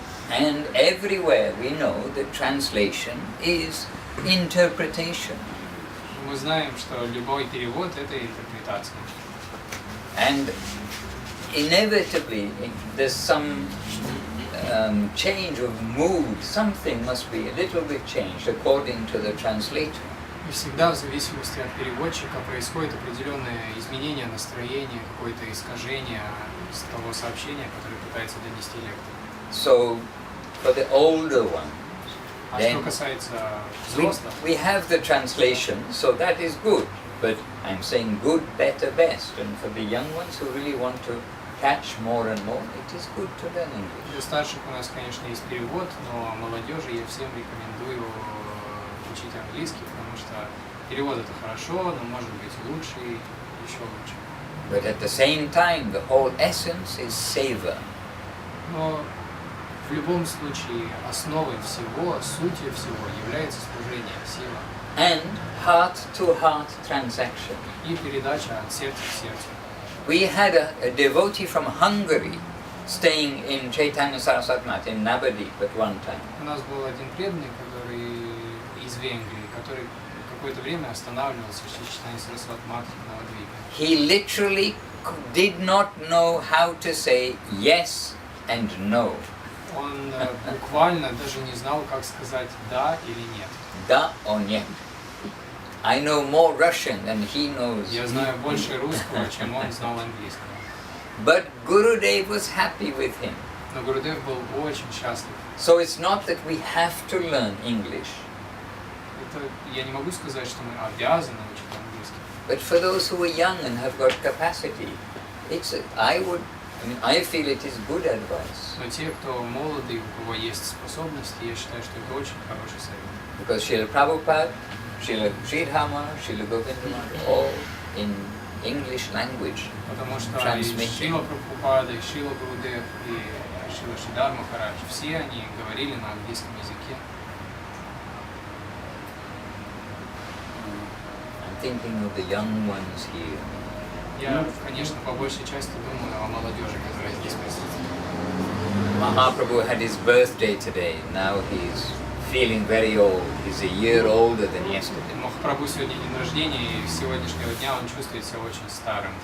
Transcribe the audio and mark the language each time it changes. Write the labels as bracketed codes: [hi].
[en] And everywhere we know that translation is interpretation. [ru] Мы знаем, что любой перевод — это интерпретация. [en] And inevitably there's some change of mood, something must be a little bit changed according to the translator. [ru] И всегда в зависимости от переводчика происходит определенное изменение настроения, какое-то искажение с того сообщения, которое пытается донести лектор. [en] So, for the older ones, [ru] А что касается [en] we, [ru] взрослых, [en] we have the translation, so that is good. But I'm saying good, better, best. And for the young ones who really want to catch more and more, it is good to learn English. [ru] для старших у нас, конечно, есть перевод, но молодежи я всем рекомендую учить английский, потому что перевод это хорошо, но может быть лучше и еще лучше. [en] But at the same time, the whole essence is savor. [ru] Но в любом случае основой всего, сутью всего является служение, сила [en] And heart-to-heart transaction. [ru] и передача от сердца к сердцу. [en] We had a devotee from Hungary staying in Chaitanya Saraswati Math in Navadip at one time. [ru] У нас был один преданный, который из Венгрии, который какое-то время останавливался в Чайтанья Сарасвати Матхе в Навадвипе. [en] He literally did not know how to say yes and no. [ru] Он буквально даже не знал, как сказать «да» или «нет». Da or нет. [en] I know more Russian than he knows. [ru] Я знаю больше русского, чем он знал английского. [en] But Gurudev was happy with him. [ru] Но Гурудев был очень счастлив. [en] So it's not that we have to learn English. [ru] Это, я не могу сказать, что мы обязаны учить английский. [en] But for those who are young and have got capacity, I feel it is good advice. [ru] Но те, кто молодые, у кого есть способности, я считаю, что это очень хороший совет. [en] Because Srila Prabhupada, Srila Sridhama, Srila Govindamata, all in English language. [ru] Потому что и [en] Transmitting. [ru] Шрила Прабхупада, и Шрила Гурудев, и Шрила Шридар Махарадж, все они говорили на английском языке. [en] I'm thinking of the young ones here. [ru] Я, конечно, по большей части думаю о молодежи, которая здесь присутствует. [en] Mahaprabhu had his birthday today. Now he's feeling very old. He's a year older than yesterday. [ru] Махапрабху сегодня день рождения, и с сегодняшнего дня он чувствует себя очень старым.